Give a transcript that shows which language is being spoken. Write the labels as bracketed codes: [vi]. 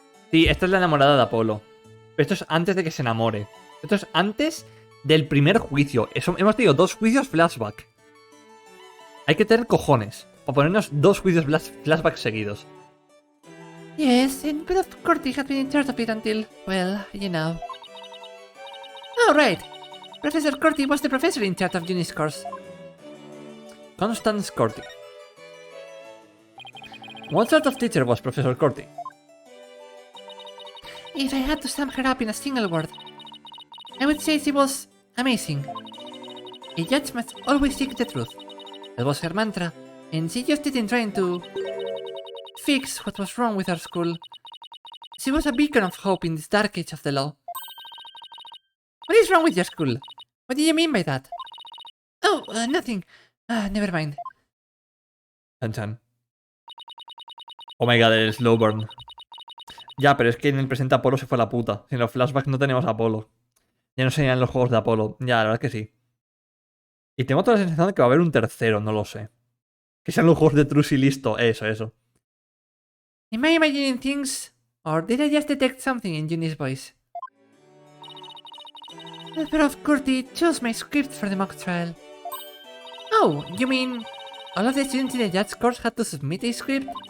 [es] Sí, esta es la enamorada de Apolo. Pero esto es antes de que se enamore. Esto es antes del primer juicio. Hemos tenido 2 juicios flashback. Hay que tener cojones para ponernos 2 juicios flashback seguidos. [en] Yes, and Prof. Curti had been in charge of it until, well, you know. Oh, right. Professor Curti was the professor in charge of Juni's course. Constance Curti. What sort of teacher was Professor Curti? If I had to sum her up in a single word, I would say she was amazing. A judge must always seek the truth. That was her mantra, and she used it in trying to fix what was wrong with our school. She was a beacon of hope in this dark age of the law. What is wrong with your school? What do you mean by that? Oh, nothing. Never mind. Chan. Oh my god, el slow burn. [es] Ya, pero es que en el presente Apolo se fue a la puta. Si en los flashbacks no tenemos a Apolo. Ya no serían los juegos de Apolo. Ya, la verdad que sí. Y tengo toda la sensación de que va a haber un tercero, no lo sé. Que sean los juegos de Trus y listo. Eso. [en] Am I imagining things? Or did I just detect something in Juni's voice? Prof. Curti chose my script for the mock trial. Oh, you mean all of the students in the judge course had to submit a script?